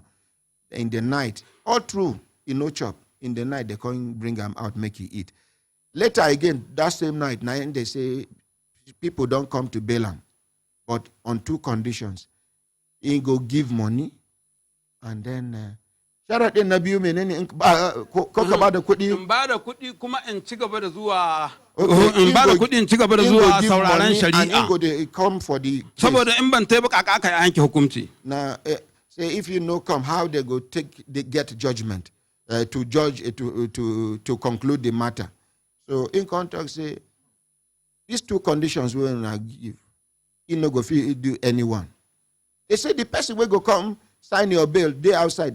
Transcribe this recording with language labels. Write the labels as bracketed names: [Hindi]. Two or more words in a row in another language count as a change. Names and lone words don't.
[Nigerian Pidgin] In the night, all through, no chop. In the night, they come bring him out, make you eat. Later again, that same night, now they say, people don't come to bail him, but on 2 conditions. He go give money, and then... [Hausa] Sharaɗin na biyu menene ko ka bada kuɗi? In bada kuɗi kuma in ci gaba da zuwa in bada kuɗi in ci gaba da zuwa sauraron shari'a. [Nigerian Pidgin] Come for the case. [Hausa] Saboda in ban tai ba kaka aka yanke hukunci. [Nigerian Pidgin] Now say if you no come, how they go get judgment to judge to conclude the matter. So in contract say these 2 conditions we will give. You no go fit do anyone. They say the person will go come. Sign your bill, they outside.